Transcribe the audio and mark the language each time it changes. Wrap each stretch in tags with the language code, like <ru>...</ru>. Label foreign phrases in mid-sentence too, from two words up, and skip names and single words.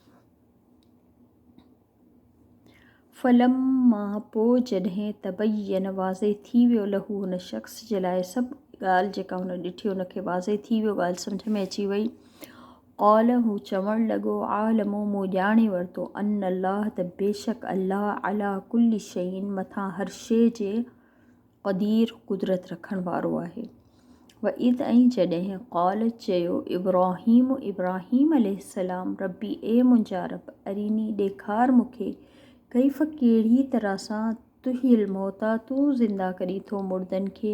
<sd>फलम, मां, पोइ जॾहिं तबयन, वाज़े थी वियो, लहू, हुन शख़्स जे लाइ, सभु ॻाल्हि जेका हुन ॾिठी हुनखे वाज़े थी वियो, ॻाल्हि सम्झ में अची वई। क़ौल, हू चवणु लॻो, आलमो, मूं ॼाणे वरितो,</sd> <ar>أن الله,</ar> <sd>त बेशक अल्लाह,</sd> <ar>على كل شيء,</ar> <sd>मथां हर शइ जे, क़दीर, कुदरत रखण वारो आहे।</sd> <ar>وإذ,</ar> <sd>ऐं जॾहिं, क़ौल, चयो, इब्राहीम, इब्राहीम अलैहिस्सलाम, रब्बी, ए मुंहिंजा रब, अरीनी, ॾेखार मूंखे, कैफ़, कहिड़ी तरह सां,</sd> <ar>تحيي الموتى,</ar> <sd>तूं ज़िंदा करी थो मुर्दनि खे।</sd>